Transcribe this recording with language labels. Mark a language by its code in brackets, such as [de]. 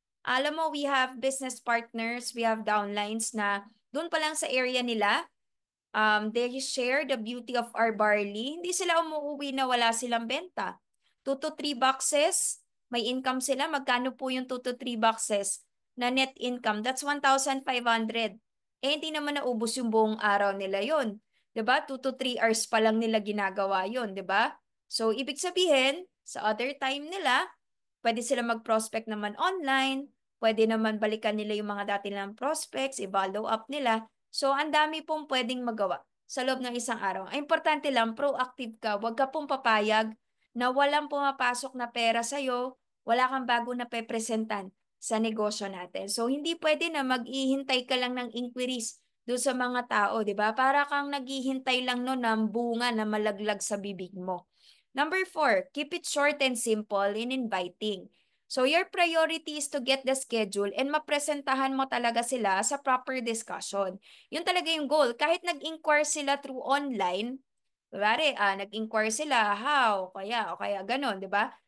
[tl] Alam mo, [en] we have business partners, we have downlines [tl] na doon pa lang sa area nila, [en] they share the beauty of our barley. [tl] Hindi sila umuwi na wala silang benta. [en] 2 to 3 boxes, [tl] may income sila. Magkano po yung [en] 2 to 3 boxes na net income? That's 1,500. [tl] Hindi naman naubos yung buong araw nila yon. 'Di ba? 2 to 3 hours pa lang nila ginagawa yon, 'di ba? So, ibig sabihin, sa [en] other time [tl] nila, pwede sila mag-prospect naman online, pwede naman balikan nila yung mga dati nilang prospects, i-follow up nila. So, ang dami pong pwedeng magawa sa loob ng isang araw. Ang importante lang, proactive ka. Huwag ka pong papayag na walang pumapasok na pera sa'yo, wala kang bago na pepresentan sa negosyo natin. So, hindi pwede na mag-ihintay ka lang ng inquiries doon sa mga tao, di ba? Para kang naghihintay lang no ng bunga na malaglag sa bibig mo. [en] Number four, keep it short and simple in inviting. So your priority is to get the schedule and [tl] mapresentahan mo talaga sila [en] sa proper discussion. [tl] Yun talaga yung goal. Kahit nag-inquire sila [en] through online, [tl] kunwari, nag-inquire sila, how, o kaya ganon, di ba?